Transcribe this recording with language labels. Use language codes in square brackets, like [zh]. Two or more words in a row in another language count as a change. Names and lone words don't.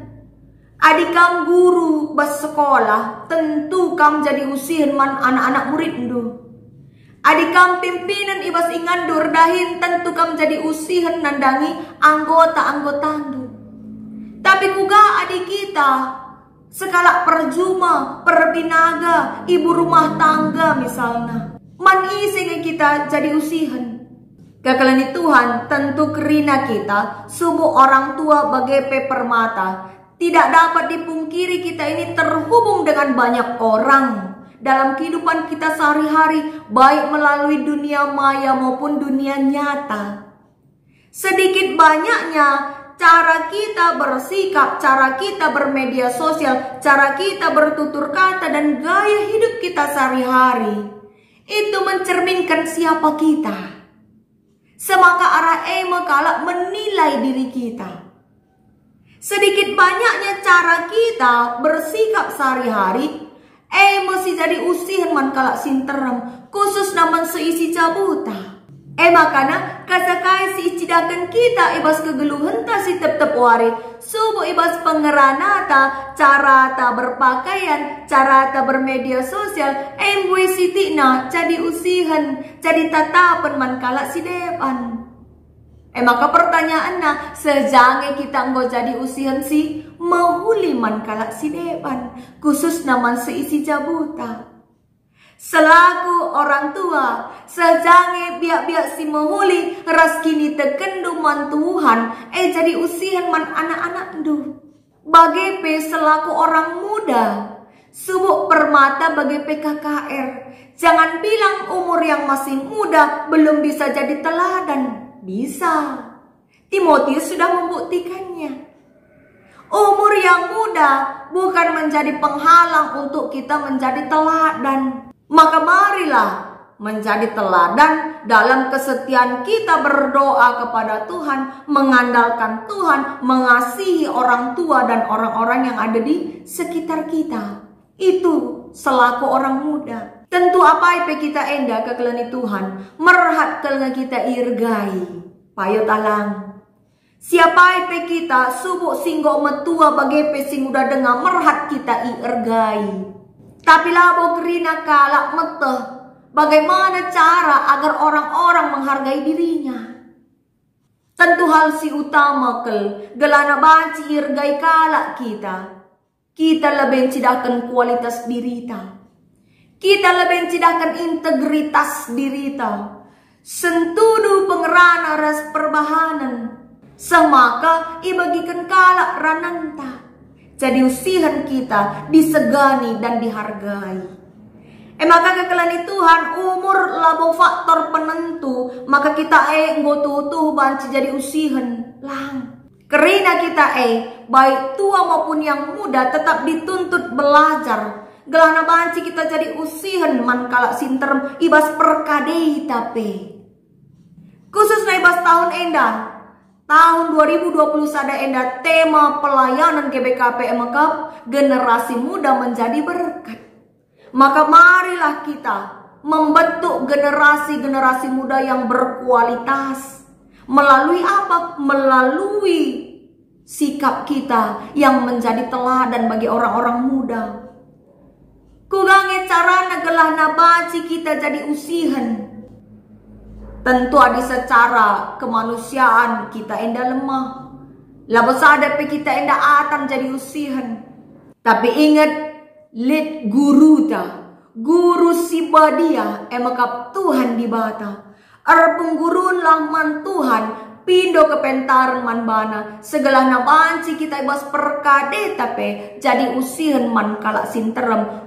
[btx] Adik kam guru bas sekolah, tentu kam jadi usihan man anak-anak murid ndu. Adik kam pimpinan ibas ingandur dahin, tentu kam jadi usihan nandangi anggota-anggota ndu. Tapi kuga adik kita, sekala perjuma, perbinaga, [id] ibu rumah tangga misalnya. [btx] Man ising kita jadi usihan. Kekalan Tuhan tentu kerina kita, subuh [id] orang tua [btx] bagai permata. [id] Tidak dapat dipungkiri kita ini terhubung dengan banyak orang dalam kehidupan kita sehari-hari, baik melalui dunia maya maupun dunia nyata. Sedikit banyaknya cara kita bersikap, cara kita bermedia sosial, cara kita bertutur kata, dan gaya hidup kita sehari-hari itu mencerminkan siapa kita. [btx] Semaka arah kalak menilai diri kita. [id] Sedikit banyaknya cara kita bersikap sehari-hari mesti jadi [btx] usihan man kalak sinterem, khusus naman seisi cabuta. Makana kasakai si icidakan kita ibas kegeluhan ta si tep-tep wari. Subuh ibas pengeranata, cara ta berpakaian, cara ta bermedia sosial, bui sitikna jadi usihan, jadi tatapan man kalak si depan. Maka pertanyaan na, sejange kita enggo jadi usihan si mahuli man kalak si depan, khusus naman seisi jabuta. [id] Selaku orang tua, [btx] sejange biak-biak si mahuli ras kini tekendu man Tuhan, jadi usihan man anak-anak du. Bagi selaku orang muda, subuk permata bagi PKKR. [id] Jangan bilang umur yang masih muda belum bisa jadi teladan. Bisa. Timotius sudah membuktikannya. Umur yang muda bukan menjadi penghalang untuk kita menjadi teladan. Maka marilah menjadi teladan dalam kesetiaan kita berdoa kepada Tuhan, mengandalkan Tuhan, mengasihi orang tua dan orang-orang yang ada di sekitar kita. Itu selaku orang muda. [btx] Tentu apa ipe kita enda ke kelani Tuhan, merhat kelana kita irgai. Payo talang. Siapa ipe kita subuk singgo metua bagepe sing udah dengar merhat kita irgai. Tapi labo kerina kalak meteh. [id] Bagaimana cara agar orang-orang menghargai dirinya? [btx] Tentu hal si utama gelana banci irgai kalak kita. Kita lebih cidahkan kualitas dirita. Kita lebih cidahkan integritas dirita. Sentudu pengerana ras perbahanan. Semaka ibagikan kalak rananta. Jadi usihan kita [id] disegani dan dihargai. [btx] Maka kekelani Tuhan umur labo faktor penentu. Maka kita nggotutuh banci jadi usihan lang. [id] Kerina kita baik tua maupun yang muda tetap dituntut belajar. [btx] Gelana banci kita jadi usihan man kalak sinterem ibas perkadei tape. Khusus na ibas tahun endah. [id] Tahun 2020 [btx] sada endah [id] tema pelayanan GBKP Emekap generasi muda menjadi berkat. Maka marilah kita membentuk generasi-generasi muda yang berkualitas. Melalui apa? Melalui sikap kita yang menjadi teladan bagi orang-orang muda. [btx] Kugange carana gelana baci kita jadi usihan. [id] Tentu ada secara kemanusiaan kita enda lemah. [btx] Labo sadar pe kita enda atam jadi usihan. Tapi ingat lid guru ta. Guru si badia emakap Tuhan di bata. Pengurun man Tuhan. Pindo kepentaran man bana. Segala nabanci kita ibas perkade tapi jadi usihan man kalak sinterem.